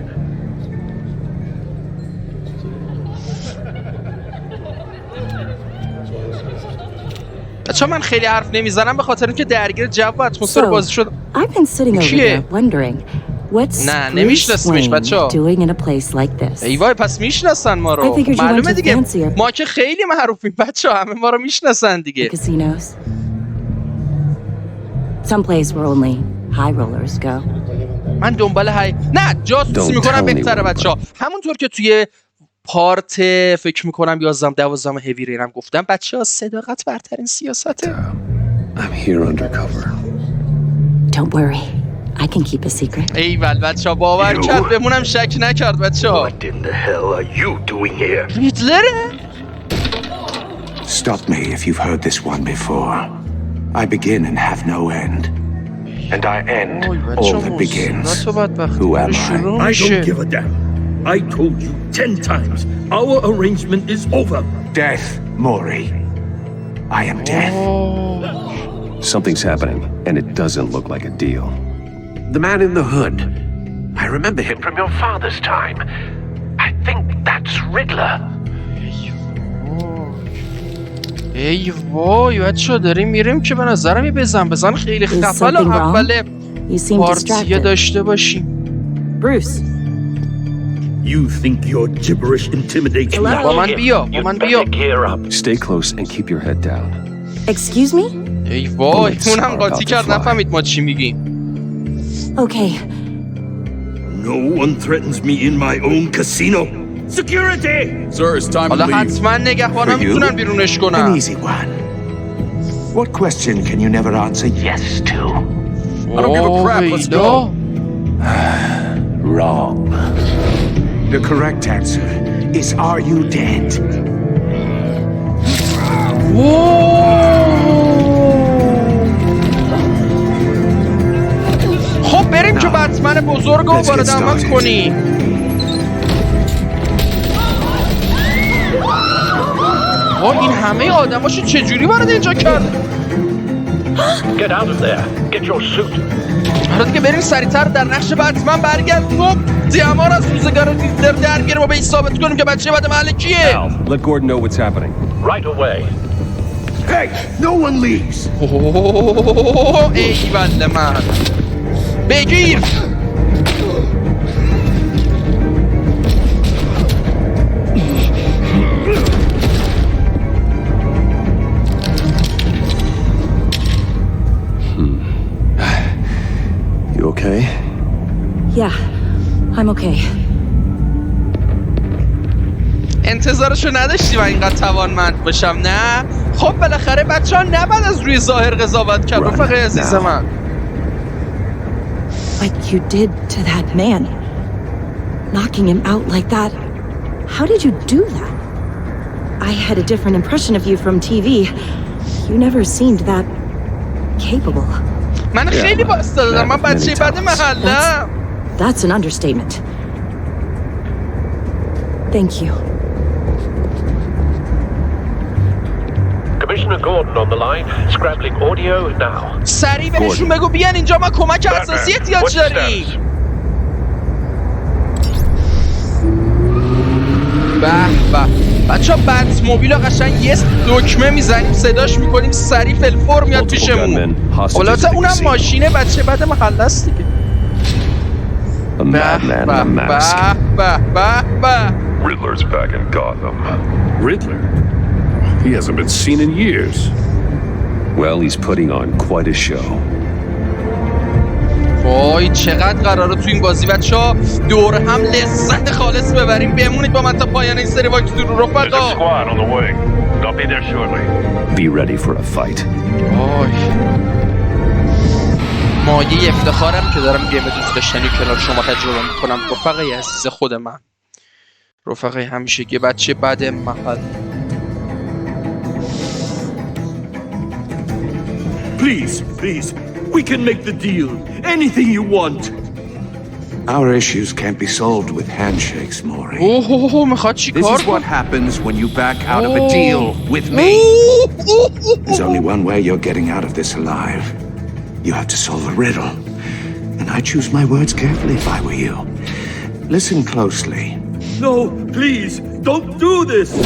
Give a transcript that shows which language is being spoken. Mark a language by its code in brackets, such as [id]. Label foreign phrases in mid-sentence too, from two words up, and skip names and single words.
[fa] بچه‌ها من خیلی حرف نمیزنم به خاطر اینکه درگیر جو و اتمسفر بازی شد. [en] I've been sitting over [fa] کیه؟ [en] there wondering what's [fa] نه [en] Bruce [fa] نمیشناسیمش [en] Wayne [fa] بچه‌ها. [en] doing in a place like this. [fa] ای وای پس میشناسن ما رو. [en] I figured you [fa] معلومه [en] went to [fa] دیگه [en] fancier- [fa] ما که خیلی معروفیم بچه‌ها. همه ما رو میشناسن دیگه. [en] Casinos. Some place where only high rollers go. [fa] من دنبال نه جاسوسی [en] Don't [fa] میکنم [en] tell me [fa] بهتره [en] what, [fa] بچه‌ها. همونطور که توی پارت فکر میکنم 11 12 هیوی رینم گفتم بچه‌ها صداقت برترین سیاسته. [en] I'm here undercover. Don't worry. I can keep a secret. [fa] ایول بچه‌ها باور کرد بمونم شک نکرد بچه‌ها. [en] What in the hell are you doing here? [fa] هیتلره؟ [en] Stop me if you've heard this one before. I begin and have no end. And I end all that begins. Who am I? I don't give a damn. I told you 10 times. Our arrangement is over. Death, Mori. I am death. Something's happening, and it doesn't look like a deal. The man in the hood. I remember him from your father's time. I think that's Riddler. [fa] ای وای بچه‌ها داریم میریم که به نظرم یه بزن خیلی [en] Is [fa] خفل [en] something wrong? [fa] اول [en] You seem [fa] پارتیه [en] distracted. [fa] داشته باشیم. [en] Bruce. You think your gibberish intimidates me? [fa] با من بیا [en] You'd [fa] من [en] better [fa] بیا. [en] gear up. Stay close and keep your head down. Excuse me? [fa] ای وای [en] Bullets [fa] اونم [en] are [fa] قاطی [en] about to [fa] کرد [en] fly. [fa] نفهمید ما چی میگیم. [en] Okay. No one threatens me in my own casino. Security! Sir, it's time to [fa] حالا [en] leave. [fa] حتما نگهبانا [en] For you? [fa] میتونن بیرونش [en] An [fa] کنن. [en] easy one. What question can you never answer yes to? I don't give a crap. Let's go. Wrong. The correct answer is are you dead? [fa] خب بریم که بتمن بزرگ کارگاه وارد عمل کنی. این همه آدماشو چجوری وارد اینجا کرد؟ [en] Get out of there. Get your suit. [fa] حالا دیگه بریم سریعتر در نقش بتمن برگردیم دیامار از روزگار ریدلر درگیریم و به این ثابت کنیم که بچه بد محل کیه. [en] Let Gordon know what's happening. Right away. Hey, no one leaves. [fa] ای بله من بگیر. [en] You okay? Yeah, I'm okay. [fa] انتظارشو نداشتی من اینقدر توانمند باشم نه؟ خب بالاخره بچه ها نباید از روی ظاهر قضاوت کرد رفقای عزیز من. [en] Like you did to that man. Knocking him out like that. How did you do that? I had a different impression of you from TV. You never seemed that capable. [fa] من خیلی باستا دادم. من بچه بد محلم. [en] That's an understatement. Thank you. Commissioner Gordon on the line. Scrabbling audio now. [fa] سریع بهشون بگو بیان اینجا ما کمک اساسی احتیاج داریم. به به بچه ها بط موبیل قشنگ یه دکمه میزنیم صداش میکنیم سریع فلفور میاد پیشمون. حالا اونم ماشینه بچه بد محله است دیگه. به [en] Riddler's back in Gotham. Riddler? He hasn't been seen in years. Well, he's putting on quite a show. [fa] وای چقدر قراره تو این بازی بچه‌ها دور هم لذت خالص ببریم. بمونید با من تا پایان این سری واکس رو رفقا. [en] Be ready for a fight. [fa] مایه افتخارم که دارم گیم دوست داشتنی کنار شما تجربه میکنم رفقای عزیز خود من. رفقای همیشگی بچه بد محل. [en] Please, we can make the deal. Anything you want. Our issues can't be solved with handshakes, Maury. [fa] میخواد چی [en] This [fa] کار [en] is what happens when you back out of a deal with me. There's only one way you're getting out of this alive. You have to solve a riddle. And I choose my words carefully if I were you. Listen closely. No, please, don't do this.